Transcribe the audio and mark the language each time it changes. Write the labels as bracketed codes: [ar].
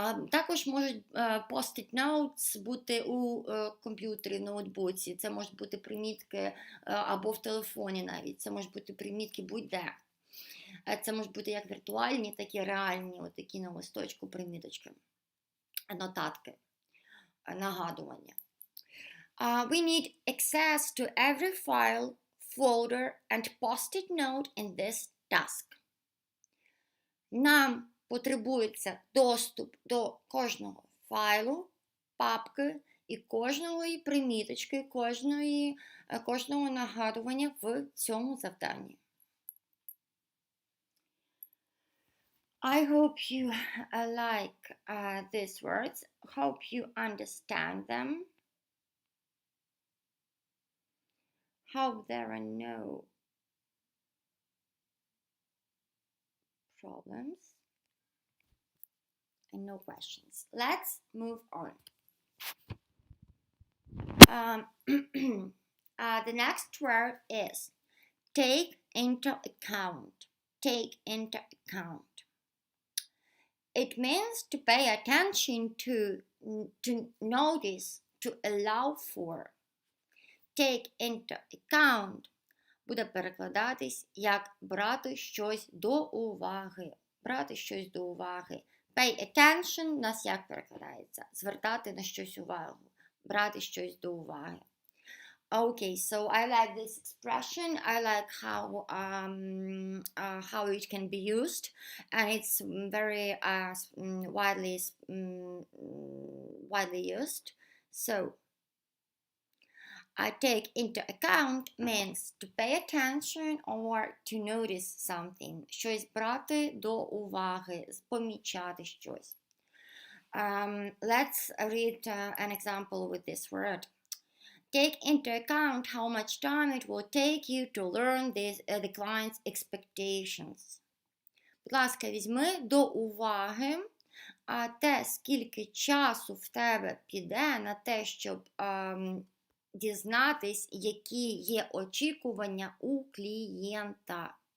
[uk] Також можуть post-it notes бути у комп'ютері, в ноутбуці, це можуть бути примітки або в телефоні навіть, це можуть бути примітки будь-де. Це можуть бути як віртуальні, так і реальні, такі на листочку приміточки. Нотатки, нагадування. [en] We need access to every file, folder and post-it note in this task. [uk] Нам потребується доступ до кожного файлу, папки і кожної приміточки, кожного нагадування в цьому завданні. [en] I hope you like these words, hope you understand them, hope there are no problems and no questions. Let's move on. The next word is take into account. Take into account. It means to pay attention to notice, to allow for. [uk] Take into account буде перекладатись як брати щось до уваги. Брати щось до уваги. Pay attention у нас як перекладається? Звертати на щось увагу. Брати щось до уваги. [en] Okay, so I like this expression. I like how it can be used, and it's very widely used. So, take into account means to pay attention or to notice something. [uk] Щось брати до уваги, помічати щось. [en] Let's read an example with this word. Take into account how much time it will take you to learn the client's expectations. [uk] Будь ласка, візьми до уваги те, скільки часу в тебе піде на те, щоб дізнатись, які є очікування у клієнта.